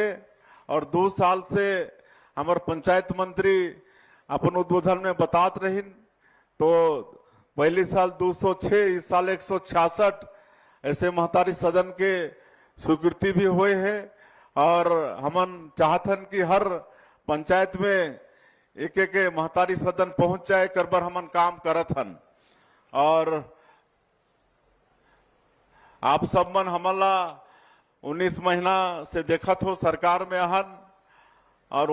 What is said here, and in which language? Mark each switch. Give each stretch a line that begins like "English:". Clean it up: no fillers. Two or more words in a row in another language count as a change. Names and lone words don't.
Chhattisgarhi: और 2 साल से हमारे पंचायत मंत्री अपन उद्बोधन में बतात रही तो पहले साल 206 इस साल 166 ऐसे महतारी सदन के स्वीकृति भी हुए हैं और हमन चाहतन कि हर पंचायत में एक एक महतारी सदन पहुंच जाए कर बर हमन काम करत हन। और आप सब मन हमला 19 महीना से देखत हो सरकार में हन, और